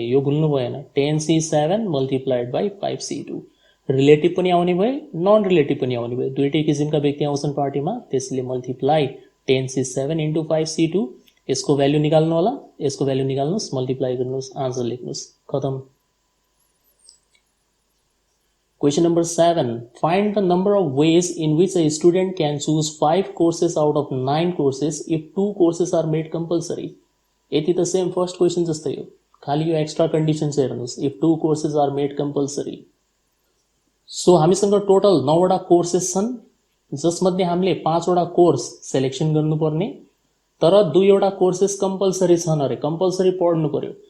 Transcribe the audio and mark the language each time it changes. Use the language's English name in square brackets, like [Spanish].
[Nepali] यो भुल्नु भएन, 10C7 multiplied by 5C2। Relative पनि आउने भए, नन रिलेटिभ पनि आउने भए, दुईटै किसिमका व्यक्ति आउँछन् पार्टीमा। त्यसले मल्टिप्लाई 10C7 इन्टु 5C2। यसको भ्यालु निकाल्नु होला, यसको भ्यालु निकाल्नुस्, मल्टिप्लाई गर्नुस्, आन्सर लेख्नुस्, खतम। [English] Question number 7. Find the number of ways in which a student can choose 5 courses out of 9 courses if 2 courses are made compulsory। [Nepali] यति त सेम फर्स्ट क्वेसन जस्तै हो, खाली यो एक्स्ट्रा कन्डिसन चाहिँ हेर्नुस्, [English] if 2 courses are made compulsory। [Nepali] So हामीसँग total 9 वटा कोर्सेस छन्, जसमध्ये हामीले 5 वटा कोर्स सिलेक्सन गर्नुपर्ने तर दुईवटा कोर्सेस कम्पलसरी छन् अरे, कम्पलसरी पढ्नु पर्यो।